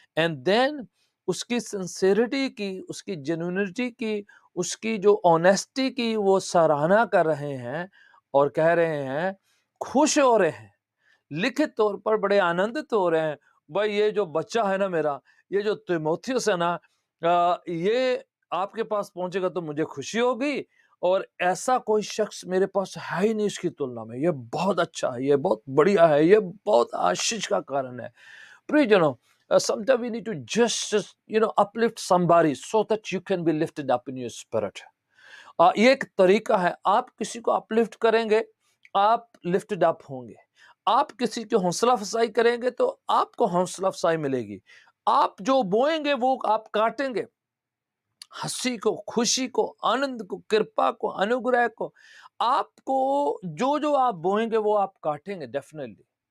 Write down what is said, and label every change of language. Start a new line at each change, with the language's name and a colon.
Hindi: And then उसकी sincerity की, उसकी जेन्युइनिटी की, उसकी जो ऑनेस्टी की वो सराहना कर रहे हैं और कह रहे हैं, खुश हो रहे हैं, लिखित तौर पर बड़े आनंदित हो रहे हैं। भाई ये जो बच्चा है ना मेरा, ये जो तीमुथियुस है ना, ये आपके पास पहुंचेगा तो मुझे खुशी होगी, और ऐसा कोई शख्स मेरे पास है ही नहीं इसकी तुलना में। ये बहुत अच्छा है, ये बहुत बढ़िया है, ये बहुत आशीष का कारण है।
English: प्रियजनों, sometimes we need to just uplift somebody so that you can be lifted up in your spirit.
Hindi: ये एक तरीका है, आप किसी को अपलिफ्ट करेंगे, आप लिफ्टेड अप होंगे। आप किसी की हौसला अफजाई करेंगे तो आपको हौसला अफजाई मिलेगी। आप जो बोएंगे वो आप काटेंगे। हंसी को, खुशी को, आनंद को, कृपा को, अनुग्रह को, आपको जो जो आप बोएंगे वो आप काटेंगे डेफिनेटली।